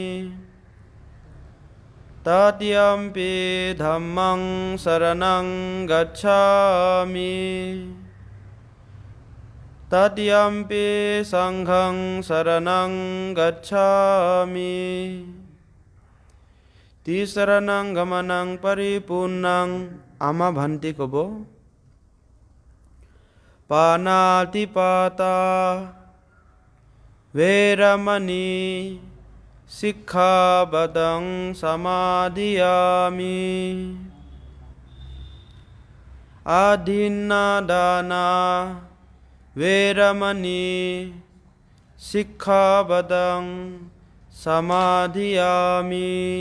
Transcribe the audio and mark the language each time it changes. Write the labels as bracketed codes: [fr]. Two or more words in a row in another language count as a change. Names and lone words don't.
[pi] Tatiyampi dhammaṃ saraṇaṃ gacchāmi. Tatiyampi saṅghaṃ saraṇaṃ gacchāmi. Tisaraṇaṃ gamanaṃ paripurnaṃ. Ama bhanti ক'ব Panatipata Veramani Sikkhabadaṃ samadhiyāmi. Adhinnādāna Veramani Sikkhabadaṃ samadhiyāmi.